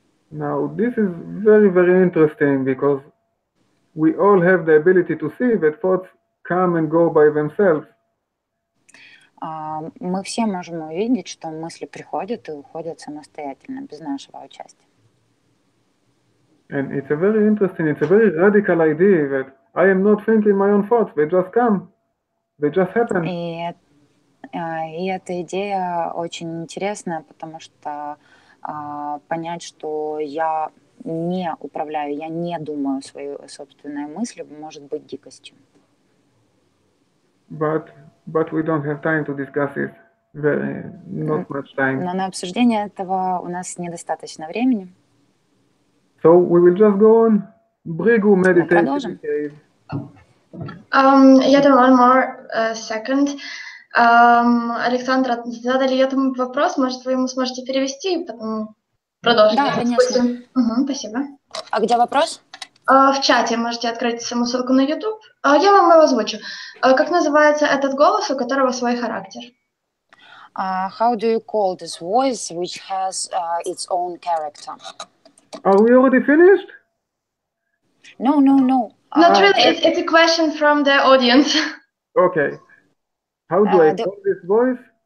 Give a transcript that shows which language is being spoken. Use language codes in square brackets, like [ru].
[en] Now, this is very, very interesting because we all have the ability to see that thoughts come and go by themselves. [ru] Мы все можем увидеть, что мысли приходят и уходят самостоятельно, без нашего участия. [en] And it's a very interesting, it's a very radical idea that I am not thinking my own thoughts, they just come, they just happen. [ru] И эта идея очень интересная, потому что понять, что я не управляю, я не думаю свои собственные мысли, может быть дикостью. [en] But we don't have time to discuss it. Not much time. [ru] Но на обсуждение этого у нас недостаточно времени. [en] So we will just go on. Бригу meditation. Yotam, one more second. [ru] Александра, задали Йотаму вопрос, может, вы ему сможете перевести и потом продолжить? Да, конечно. Спасибо. А где вопрос? В чате можете открыть саму ссылку на YouTube. Я вам его озвучу. Как называется этот голос, у которого свой характер? [en] How do you call this voice which has its own character? Are we already finished? No. Not really. It's a question from the audience. Okay. How do I call this voice?